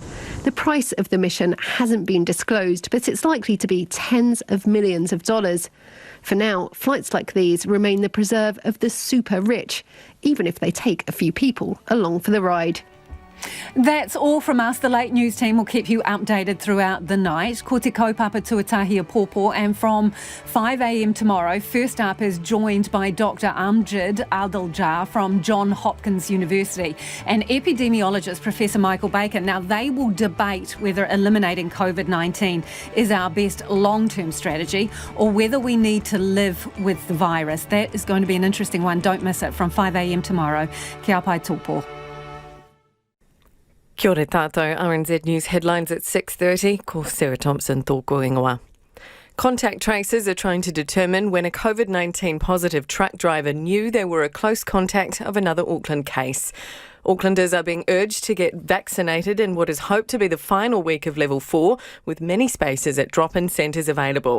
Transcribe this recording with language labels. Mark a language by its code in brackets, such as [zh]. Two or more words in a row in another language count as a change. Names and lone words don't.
[en] The price of the mission hasn't been disclosed, but it's likely to be tens of millions of dollars. For now, flights like these remain the preserve of the super rich, even if they take a few people along for the ride. That's all from us. The Late News team will keep you updated throughout the night. [mi] Ko te kaupapa tuatahi a pōpō, [en] and from 5 a.m. tomorrow, First Up is joined by Dr. Amjad Adaljar from Johns Hopkins University and epidemiologist Professor Michael Baker. Now, they will debate whether eliminating COVID-19 is our best long-term strategy or whether we need to live with the virus. That is going to be an interesting one. Don't miss it from 5 a.m. tomorrow. [mi] Kia pai tōpō. Kia ora tātou, [en] RNZ News headlines at 6:30. [mi] Ko Sarah Thompson tōku ingoa. [en] Contact tracers are trying to determine when a COVID-19 positive truck driver knew they were a close contact of another Auckland case. Aucklanders are being urged to get vaccinated in what is hoped to be the final week of level 4, with many spaces at drop-in centres available.